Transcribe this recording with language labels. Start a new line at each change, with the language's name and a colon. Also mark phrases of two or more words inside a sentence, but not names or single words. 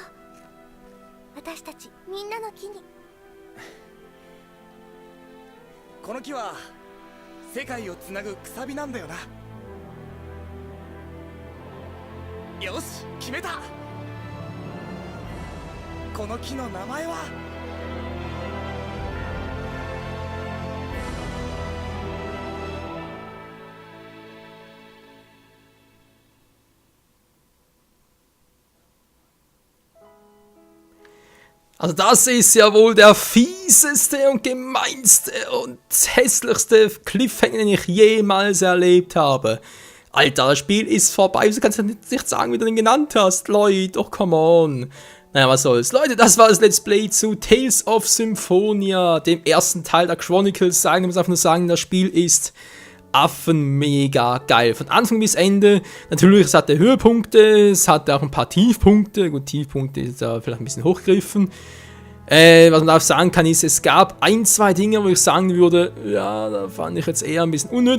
Japanese: 私たちみんなの木に。この木は世界をつなぐくさびなんだよな。よし、決めた。この木の名前は
German: Also das ist ja wohl der fieseste und gemeinste und hässlichste Cliffhanger, den ich jemals erlebt habe. Alter, das Spiel ist vorbei. Wieso kannst du nicht sagen, wie du den genannt hast, Leute?
English: Oh, come on.
German: Naja, was soll's. Leute, das war das Let's Play zu Tales of Symphonia, dem ersten Teil der Chronicles. Ich muss einfach nur sagen, das Spiel ist mega geil. Von Anfang bis Ende. Natürlich, es hatte Höhepunkte, es hatte auch ein paar Tiefpunkte. Gut, Tiefpunkte ist da vielleicht ein bisschen hochgegriffen. Was man auch sagen kann, ist, es gab ein, zwei Dinge, wo ich sagen würde, ja, da fand ich jetzt eher ein bisschen unnötig.